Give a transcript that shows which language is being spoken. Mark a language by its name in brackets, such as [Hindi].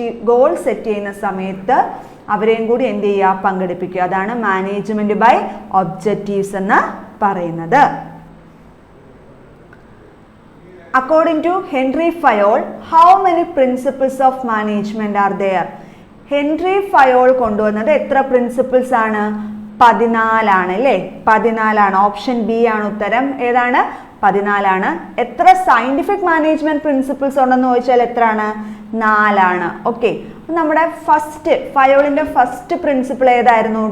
[Malayalam] Goal set ചെയ്യുന്ന സമയത്ത് അവരെയും കൂടി എന്ത് ചെയ്യുക? പങ്കെടുപ്പിക്കുക. അതാണ് മാനേജ്മെൻറ്റ് ബൈ ഒബ്ജക്റ്റീവ്സ് എന്ന് പറയുന്നത്. [English] According to Henry Fayol, how many principles of management are there? [Malayalam] Henry Fayol കൊണ്ടുവന്നത് എത്ര പ്രിൻസിപ്പിൾസ് ആണ്? 14 ആണ് അല്ലേ. 14 ഓപ്ഷൻ ബി ആണ് ഉത്തരം. ഏതാണ്? 14. എത്ര സയൻറ്റിഫിക് മാനേജ്മെൻറ്റ് പ്രിൻസിപ്പിൾസ് ഉണ്ടെന്ന് ചോദിച്ചാൽ എത്രയാണ്? 4. ഓക്കെ, നമ്മുടെ ഫയോളിൻ്റെ ഫസ്റ്റ് പ്രിൻസിപ്പിൾ ഏതായിരുന്നു?